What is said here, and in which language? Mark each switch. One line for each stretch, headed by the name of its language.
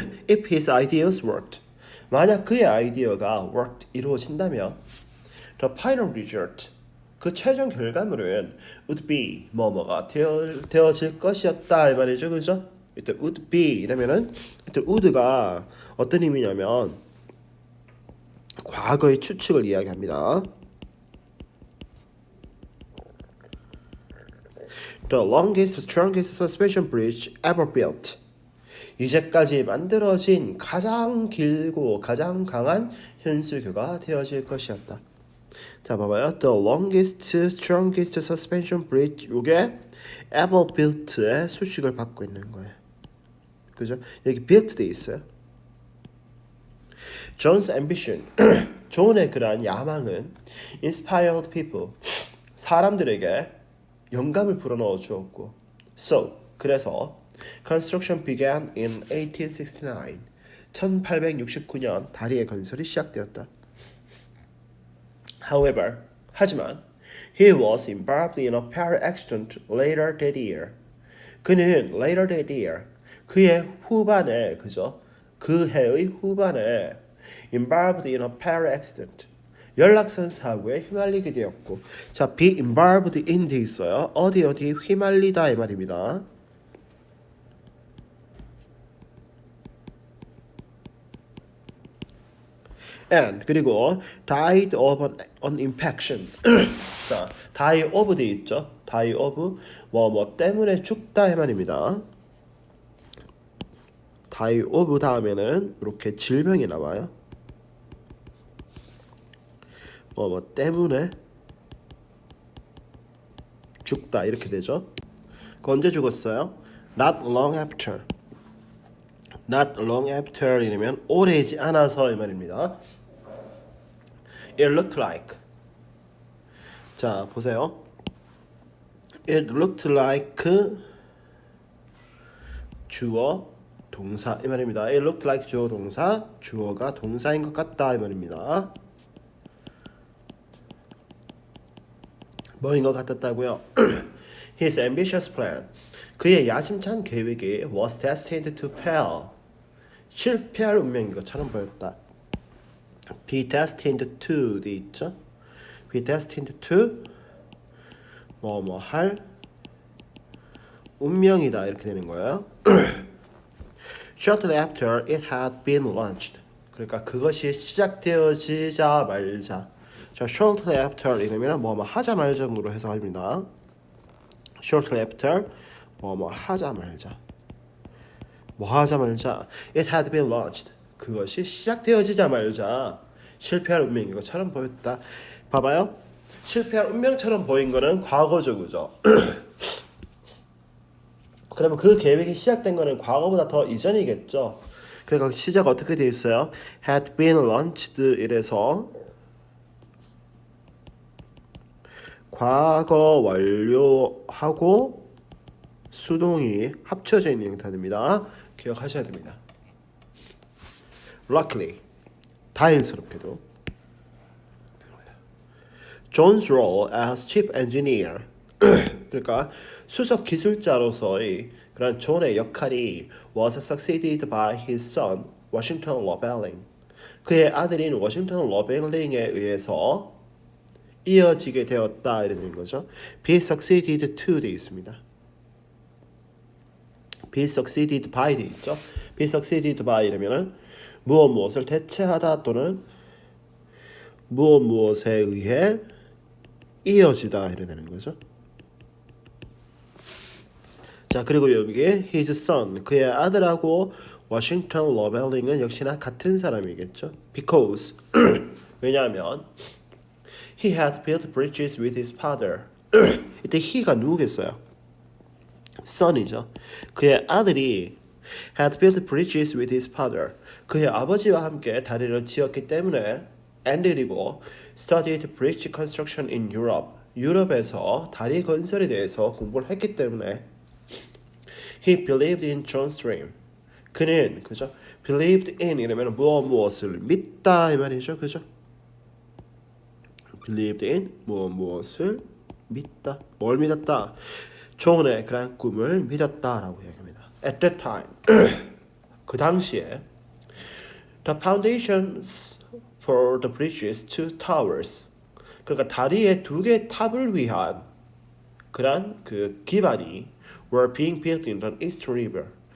English: If his ideas worked,
Korean: 만약 그의 아이디어가 worked 이루어진다면
English: the final result
Korean: 그 최종 결과물은
English: would be
Korean: 뭐뭐가 되어질 것이었다 이 말이죠, 그죠? 이때 would be 이러면은 이때 would가 어떤 의미냐면 과거의 추측을 이야기합니다.
English: The longest, strongest suspension bridge ever built.
Korean: 이제까지 만들어진 가장 길고 가장 강한 현수교가 되어질 것이었다. 자, 봐봐요.
English: The longest, strongest suspension bridge.
Korean: 이게 ever built의 수식을 받고 있는 거예요. 그죠? 여기 built 돼 있어요.
English: John's ambition.
Korean: 존의 그러한 야망은
English: inspired people.
Korean: 사람들에게 영감을 불어넣어 주었고.
English: So, 그래서 construction began in 1869.
Korean: 1869년 다리의 건설이 시작되었다.
English: However, 하지만 he was involved in a fire accident later that year.
Korean: 그는
English: later that year,
Korean: 그의 후반에, 그죠? 그 해의 후반에
English: involved in a fire accident,
Korean: 연락선 사고에 휘말리게 되었고, 자, be involved in 돼 있어요. 어디 휘말리다 이 말입니다.
English: and 그리고 died of an infection.
Korean: 자, die of 돼 있죠. die of 뭐 때문에 죽다 이 말입니다. die of 다음에는 이렇게 질명이 나와요. 뭐 때문에 죽다 이렇게 되죠. 그 언제 죽었어요?
English: Not long after.
Korean: Not long after 이러면 오래지 않아서 이 말입니다.
English: It looked like.
Korean: 자, 보세요. It looked like 주어 동사 이 말입니다. It looked like 주어 동사, 주어가 동사인 것 같다 이 말입니다. 뭐인 것 같았다고요?
English: His ambitious plan.
Korean: 그의 야심찬 계획이
English: was destined to fail.
Korean: 실패할 운명인 것처럼 보였다. be destined to 돼 있죠? be destined to 뭐 할 운명이다 이렇게 되는 거예요.
English: Shortly after it had been launched.
Korean: 그러니까 그것이 시작되어지자 말자. 자, shortly after 이러면 뭐 하자 말자로 해석합니다. shortly after 뭐 하자 말자. 뭐 하자 말자.
English: It had been launched.
Korean: 그것이 시작되어지자 말자 실패할 운명인 것처럼 보였다. 봐봐요. 실패할 운명처럼 보인 거는 과거죠, 그죠? 그러면 그 계획이 시작된 거는 과거보다 더 이전이겠죠. 그러니까 시작 어떻게 되어 있어요? had been launched 이래서 과거 완료하고 수동이 합쳐져 있는 형태입니다. 기억하셔야 됩니다.
English: Luckily,
Korean: 다행스럽게도
English: John's role as chief engineer
Korean: 그러니까 수석 기술자로서의 그런 존의 역할이
English: was succeeded by his son Washington Lovelling.
Korean: 그의 아들인 워싱턴 러벨링에 의해서 이어지게 되었다 이런 거죠. be succeeded to 돼 있습니다. be succeeded by 돼 있죠. be succeeded by 이러면은 무엇 무엇을 대체하다 또는 무엇 무엇에 의해 이어지다 이래 되는 거죠. 자, 그리고 여기 his son 그의 아들하고 워싱턴 러벨링은 역시나 같은 사람이겠죠.
English: because 왜냐하면 he had built bridges with his father.
Korean: 이때 he가 누구겠어요? son이죠. 그의 아들이
English: had built bridges with his father.
Korean: 그의 아버지와 함께 다리를 지었기 때문에 and 그리고 studied bridge construction in Europe. 유럽에서 다리 건설에 대해서 공부를 했기 때문에
English: he believed in John's dream.
Korean: 그는 그죠? believed in 이러면 무엇을 믿다 이 말이죠. 그죠? believed in 무엇을 믿다. 뭘 믿었다? 존의 그런 꿈을 믿었다라고 얘기합니다.
English: At that time
Korean: 그 당시에
English: the foundations for the bridge's two towers
Korean: 그러니까 다리의 두 개의 탑을 위한 그런 그 기반이
English: were being built in the East River.